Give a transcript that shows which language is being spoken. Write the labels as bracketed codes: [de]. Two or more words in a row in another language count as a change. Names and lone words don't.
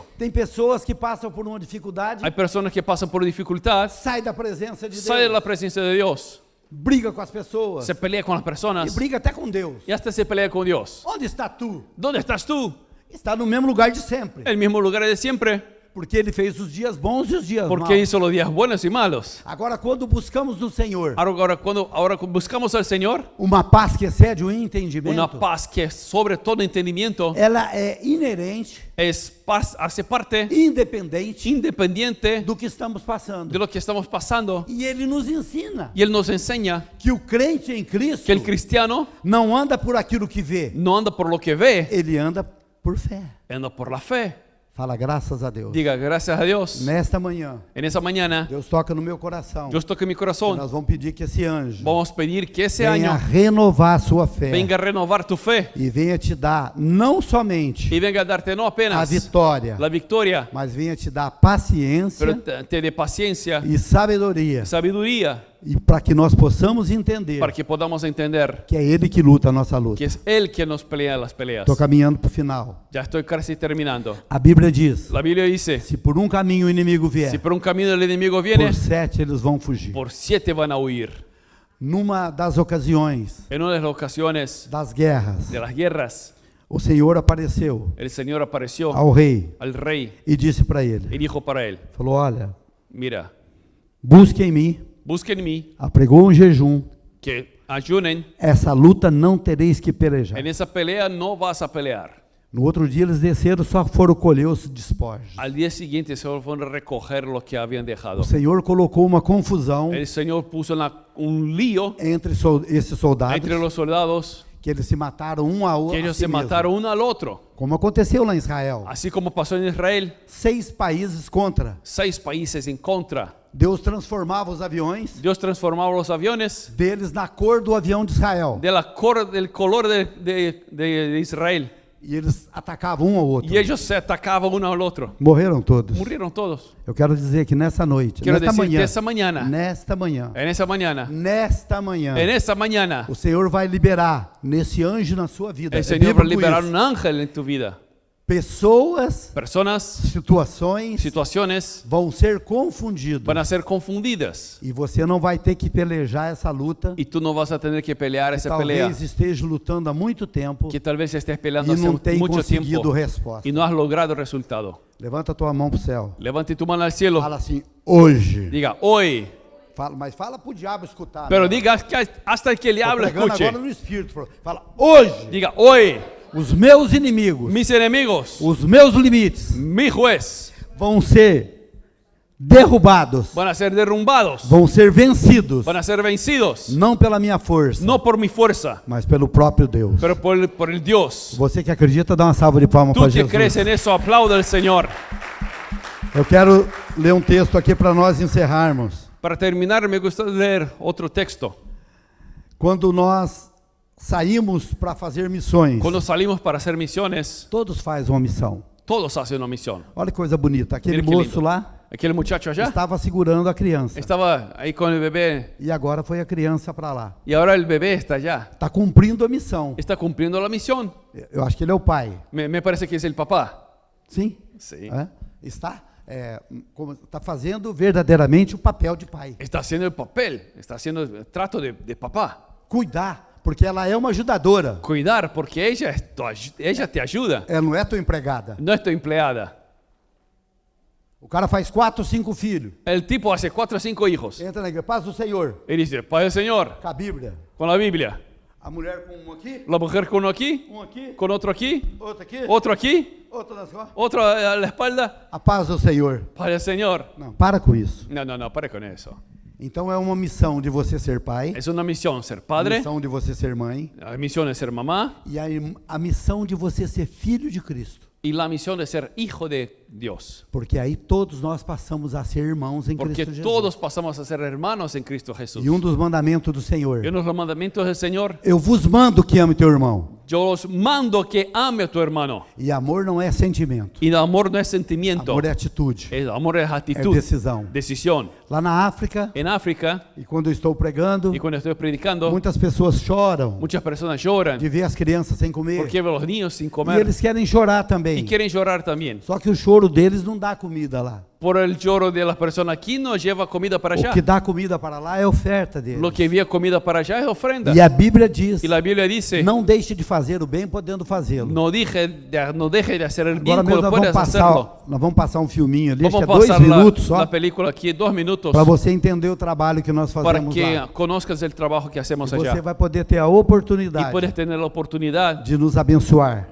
[pt] Tem pessoas que passam por uma dificuldade, [es] Hay personas que pasan por dificultad, [pt] sai da presença de [es] sale de la [pt] Deus, [es] presencia de Dios, [pt] briga com as pessoas [es] se pelea con las [pt] e [es] personas [pt] briga até com Deus. [es] y hasta se pelea con Dios. [pt] Onde está tu? [es] ¿Dónde estás tú? [pt] Está no mesmo lugar de sempre. [es] El mismo lugar de siempre. [pt] Porque ele fez os dias bons e os dias [es] Porque [pt] maus. [es] hizo los días buenos y malos. [pt] Agora, quando buscamos no Senhor [es] Ahora cuando buscamos al Señor, [pt] uma paz que excede o entendimento, [es] una paz que es sobre todo entendimiento, [pt] ela é inerente, [es] es paz, hace parte [pt] independente [es] independiente [pt] do que estamos passando. [es] de lo que estamos pasando. [pt] E ele nos ensina [es] Y Él nos enseña [pt] que o crente em Cristo [es] que el cristiano [pt] não anda por aquilo que vê, [es] no anda por lo que ve, [pt] ele anda por fé. [es] anda por la fe. [pt] Fala, graças a Deus. [es] Diga gracias a Dios. [pt] Nesta manhã, [es] En esa mañana, [pt] Deus toca no meu coração. [es] Dios toca mi corazón. [pt] Nós vamos pedir que esse anjo [es] Vamos a pedir que ese [pt] venha [es] año [pt] renovar a sua fé [es] venga a renovar tu fe [pt] e venha te dar não somente [es] y venga a darte no [pt] a apenas vitória, [es] la victoria, [pt] mas venha te dar paciência [es] pero te dé paciencia, [pt] e sabedoria, [es] sabiduría, [pt] e para que nós possamos entender [es] para que podamos entender [pt] que é Ele que luta a nossa luta. [es] que es Él quien nos pelea las peleas. [pt] Estou caminhando para o final. [es] Ya estoy casi terminando. [pt] A Bíblia diz: [es] La Biblia dice, [pt] se por um caminho o inimigo vier, [es] si por un camino el enemigo viene, [pt] por 7 eles vão fugir. [es] por 7 van a huir. [pt] Numa das ocasiões [es] En una de las ocasiones [pt] das guerras, [es] de las guerras, [pt] o Senhor apareceu [es] el Señor apareció [pt] ao rei [es] al rey [pt] e disse para ele, [es] y dijo para él, [pt] falou, olha, [es] mira, [pt] busque em mim, [es] busque en mí, [pt] apregou um jejum, [es] que ayunen, [pt] essa luta não tereis que pelejar. [es] en esa pelea no vas a pelear. [pt] No outro dia eles desceram, só foram colher os despojos. [es] Al día siguiente solo fueron a recoger lo que habían dejado. [pt] O Senhor colocou uma confusão [es] El Señor puso un lío [pt] entre esses soldados, [es] entre los soldados, [pt] que eles se mataram um ao outro. [es] que ellos se mataron uno al otro. [pt] Como aconteceu lá em Israel. [es] Así como pasó en Israel, [pt] 6 países contra. [es] 6 países en contra. [pt] Deus transformava os aviões [es] Dios transformaba los aviones [pt] deles na cor do avião de Israel. [es] del color de Israel. [pt] E eles atacavam um ao outro. [es] Y ellos se atacaban uno al otro. [pt] Morreram todos. [es] Murieron todos. [pt] Eu quero dizer que nessa noite, [es] Quiero [pt] nesta [es] decir que [pt] manhã, [es] esa mañana, [pt] nesta manhã, [es] en esa mañana, [pt] nesta manhã, [es] en esa mañana, [pt] o Senhor vai liberar nesse anjo na sua vida. [es] el Señor va a [pt] bíblico [es] liberar [pt] isso. [es] un ángel en tu vida. [pt] Pessoas, [es] Personas, [pt] situações [es] situaciones [pt] vão ser confundidas. [es] van a ser confundidas. [pt] E você não vai ter que pelejar essa luta. [es] Y tú no vas a tener que pelear esa pelea [pt] Talvez esteja lutando há muito tempo [es] que tal vez estés peleando [pt] e [es] hace [pt] não tem [es] mucho [pt] conseguido [es] tiempo [pt] resposta. [es] y no has logrado el resultado. [pt] Levanta a tua mão para o céu. [es] Levante tu mano al cielo. [pt] Fala assim, hoje. [es] Diga, hoy. [pt] Fala, mas fala para o diabo escutar. [es] Pero [pt] né? [es] diga hasta que ele [pt] Tô [es] habla, [pt] pregando [es] escuche. [pt] agora no Espírito. Fala, hoje, [es] Diga, hoy, [pt] os meus inimigos, [es] mis enemigos, [pt] os meus limites [es] mi juez, [pt] vão ser derrubados, [es] van a ser derrumbados, [pt] vão ser vencidos, [es] van a ser vencidos, [pt] não pela minha força, [es] no por mi fuerza, [pt] mas pelo próprio Deus. [es] pero por el Dios. [pt] Você que acredita, dá uma salva de palmas [es] Tú para que Jesus. crees en eso, aplauda al Señor. [pt] Eu quero ler um texto aqui para nós encerrarmos. [es] Para terminar, me gustaría leer otro texto. [pt] Quando nós saímos para fazer missões, [es] Cuando salimos para hacer misiones, [pt] todos fazem uma missão. [es] todos hacen una misión. [pt] Olha que coisa bonita. Aquele [es] Mira que [pt] moço [es] lindo. [pt] lá [es] Aquel muchacho allá [pt] estava segurando a criança. [es] estaba ahí con el bebé [pt] E agora foi a criança para lá. [es] y ahora el bebé está allá. [pt] Está cumprindo a missão. [es] Está cumpliendo la misión. [pt] Eu acho que ele é o pai. [es] Me parece que es el papá. [pt] Sim? [es] Sí. [pt] É? Está fazendo verdadeiramente o papel de pai. [es] Está haciendo el papel, está haciendo el trato de papá. [pt] Cuidar, porque ela é uma ajudadora. [es] Cuidar, porque ella te ayuda. [pt] Ela não é tua empregada. [es] No es tu empleada. [pt] O cara faz 4, 5 filhos. [es] El tipo hace 4 o 5 hijos. [pt] Entra na igreja, paz do Senhor. [es] Y dice, Padre del Señor, [pt] Com a Bíblia. [es] con la Biblia. [pt] A mulher com um aqui, [es] La mujer con uno aquí, [pt] um aqui, [es] con otro aquí, [pt] outro aqui, [es] otro aquí, [pt] outro nas costas. [es] otro a la espalda. [pt] A paz do Senhor. [es] Padre del Señor. [pt] Não, para com isso. [es] No, pare con eso. [pt] Então é uma missão de você ser pai, [es] Es una misión ser [pt] a [es] padre, [pt] missão de você ser mãe [es] la misión es ser mamá [pt] e a missão de você ser filho de Cristo. [es] y la misión de ser hijo de Dios. [pt] Porque aí todos nós passamos a ser irmãos em [es] Porque [pt] Cristo Jesus. [es] todos pasamos a ser hermanos en Cristo Jesús. [pt] E um dos mandamentos do Senhor: [es] Y uno de los mandamientos del Señor, [pt] eu vos mando que ame teu irmão. [es] yo os mando que ame a tu hermano. [pt] E amor não é sentimento, [es] Y el amor no es sentimiento, [pt] amor é atitude, [es] el amor es [pt] é [es] actitud, [pt] decisão. [es] decisión. [pt] Lá na África, [es] En África, [pt] e quando eu estou pregando, [es] y cuando estoy predicando, [pt] muitas pessoas choram [es] muchas personas lloran [pt] de ver as crianças sem comer. [es] porque ven a los niños sin [pt] E [es] comer [pt] eles querem chorar [es] y [pt] também. [es] quieren llorar también. [pt] Só que o choro deles não dá comida lá. [es] por el lloro de las personas aquí no lleva comida para allá. [pt] O que dá comida para lá é oferta deles. [es] Lo que envía comida para allá es ofrenda. [pt] E a Bíblia diz, [es] Y la Biblia dice, [pt] não deixe de fazer o bem podendo fazê-lo. [es] no deje de hacer el bien [pt] Agora mesmo [es] cuando puedes hacerlo. [pt] nós vamos passar um filminho ali, acho que [es] Vamos [pt] é 2 [es] pasar [pt] minutos só, [es] la película aquí 2 minutos [pt] para você entender o trabalho que nós [es] para [pt] fazemos [es] que [pt] lá. [es] conozcas el trabajo que hacemos [pt] E você [es] allá. [pt] vai poder ter a [es] Y [pt] oportunidade [es] puedes tener la oportunidad [pt] de nos abençoar.